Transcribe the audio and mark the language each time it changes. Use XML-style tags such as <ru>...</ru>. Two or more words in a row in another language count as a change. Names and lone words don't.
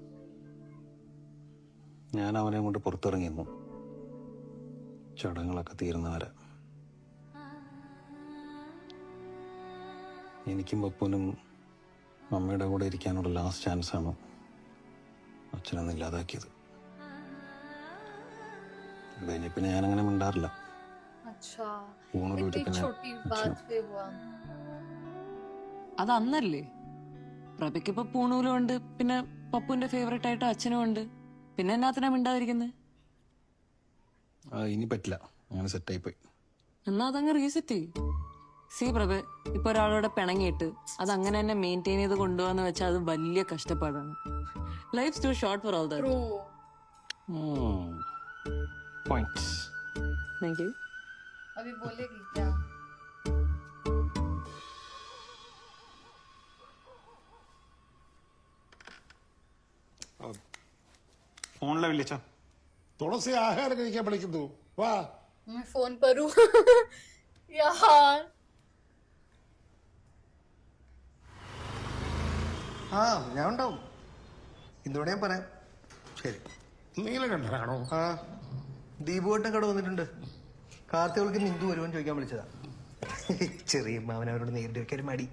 <ml>ഞാൻ അവനെ കൊണ്ട് പുറത്തിറങ്ങി നിന്നു, ചടങ്ങുകളൊക്കെ തീരുന്നവരെ. എനിക്കും പപ്പൂനും അമ്മയുടെ കൂടെ ഇരിക്കാനുള്ള</ml> <en>last chance</en> <ml>അച്ഛനൊന്നും ഇല്ലാതാക്കിയത്. അത് കഴിഞ്ഞ പിന്നെ ഞാനങ്ങനെ മിണ്ടാറില്ല.</ml> <hi>अच्छा,</hi> <ml>ഊണൊരു</ml> <hi>इतनी छोटी बात पे हुआ.</hi> <ml>അത് അന്നല്ലേ? പ്രഭയ്ക്ക് ഇപ്പൊ പൂണൂലും ഉണ്ട്, പിന്നെ പപ്പുവിന്റെ ഫേവറേറ്റ് ആയിട്ട് അച്ഛനും ഉണ്ട്. പിന്നെ എന്നാത്തിനാ മിണ്ടാതിരിക്കുന്നത്? ഇനി പറ്റില്ല, അങ്ങനെ സെറ്റായി പോയി. എന്നാ അതങ്ങ് റീസെറ്റ് ചെയ്യും. സി പ്രഭ, ഇപ്പൊ ഒരാളോടെ പിണങ്ങിയിട്ട് അത് അങ്ങനെ തന്നെ മെയിൻറ്റെയിൻ ചെയ്ത് കൊണ്ടുപോകാന്ന് വെച്ചാൽ അത് വലിയ കഷ്ടപ്പാടാണ്.</ml> <en>Life too short for all that. True.</en> <ml>പോയിന്റ്സ്.</ml> <en>Thank you.</en> <hi>अभी बोलेगी क्या?</hi> <ml>ഫോണിലെ വിളിച്ച തുളസി ആഹാരം കഴിക്കാൻ വിളിക്കുന്നു. വാ.</ml> <hi>मैं फोन पर हूँ. यार.</hi> <ml>ആ ഞാൻ ഉണ്ടാവും. ഇന്നോടെ ഞാൻ പറയാം. ശരി. നീലകണ്ഠനാണോ? ആ ദീപുവേട്ടൻ കട വന്നിട്ടുണ്ട്. കാർത്തികൾക്ക് ഇന്ദു വരുമെന്ന് ചോദിക്കാൻ വിളിച്ചതാ. ചെറിയ മാവൻ അവരോട് നേരിട്ട് വെക്കാൻ ഒരു മടി.</ml>